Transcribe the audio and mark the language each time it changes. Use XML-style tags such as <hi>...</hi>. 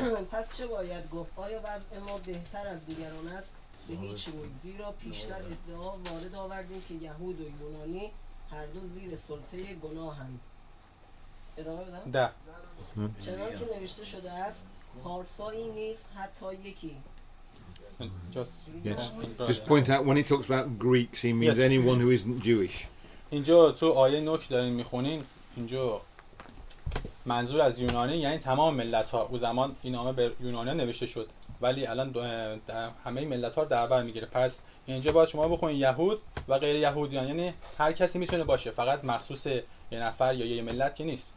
<fa>پس چه باید گفت؟ آیا وضع ما بهتر از دیگران است؟ به هیچ روی، زیرا پیشتر ادعا وارد آوردیم که یهود و یونانی هر دو زیر سلطه گناهند. ادامه بدم؟ ده. چنان که نوشته شده است پارسایی نیست حتی یکی.</fa> <en>Yes. Just point out when he talks about Greeks, he means Yes. anyone who isn't Jewish.</en> <fa>اینجا تو آیه 9 که دارین میخونین، اینجا منظور از یونانی یعنی تمام ملت ها. او زمان این نامه به یونانیان نوشته شد، ولی الان همه ملت ها رو در بر میگیره. پس اینجا باید شما بخونین یهود و غیر یهودیان، یعنی هر کسی میتونه باشه، فقط مخصوص یه نفر یا یه ملت که نیست.</fa>